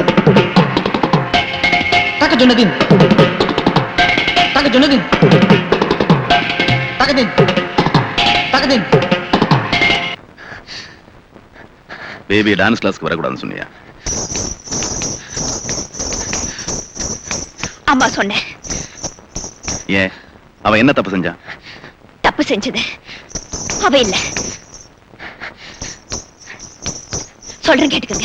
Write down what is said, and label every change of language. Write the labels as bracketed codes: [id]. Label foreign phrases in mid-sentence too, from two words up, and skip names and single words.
[en] Tak Jonathan. Tak Jonathan. Tak din. Tak din. baby dance classக்கு [ta] வரக்கூடாதுன்னு சொன்னியா? அம்மா சொன்னேன். ஏன், அவன் என்ன தப்பு செஞ்சான்? தப்பு செஞ்சது அவ இல்ல. சொல்றேன் கேட்டுக்கங்க.